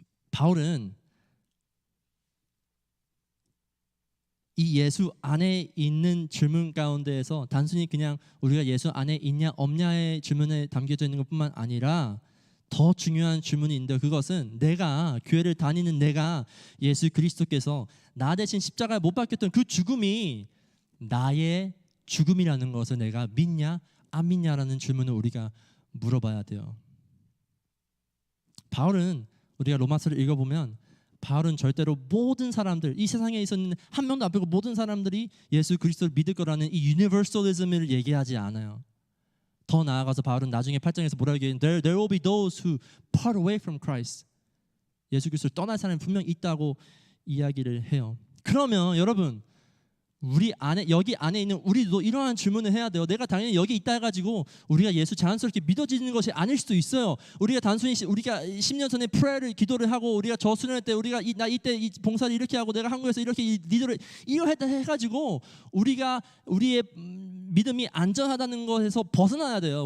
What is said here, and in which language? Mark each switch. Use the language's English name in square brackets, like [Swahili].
[Korean] 바울은 이 예수 안에 있는 질문 가운데에서 단순히 그냥 우리가 예수 안에 있냐 없냐의 질문에 담겨져 있는 것뿐만 아니라 더 중요한 질문이 있는데 그것은 내가 교회를 다니는 내가 예수 그리스도께서 나 대신 십자가에 못 박혔던 그 죽음이 나의 죽음이라는 것을 내가 믿냐 안 믿냐라는 질문을 우리가 물어봐야 돼요. 바울은 우리가 로마서를 읽어보면 바울은 절대로 모든 사람들 이 세상에 있는 한 명도 안 빼고 모든 사람들이 예수 그리스도를 믿을 거라는 이 유니버설리즘을 얘기하지 않아요. 더 나아가서 바울은 나중에 8장에서 뭐라고 얘기해요? [English] There will be those who part away from Christ. [Korean] 예수 그리스도를 떠날 사람이 분명히 있다고 이야기를 해요. 그러면 여러분 우리 안에 여기 안에 있는 우리도 이러한 질문을 해야 돼요. 내가 당연히 여기 있다 해가지고 우리가 예수 자연스럽게 믿어지는 것이 아닐 수도 있어요. 우리가 단순히 우리가 10년 전에 프레이를 기도를 하고 우리가 저수련할 때 우리가 이때 이 봉사를 이렇게 하고 내가 한국에서 이렇게 리더를 이러했다 해가지고 우리가 우리의 믿음이 안전하다는 것에서 벗어나야 돼요.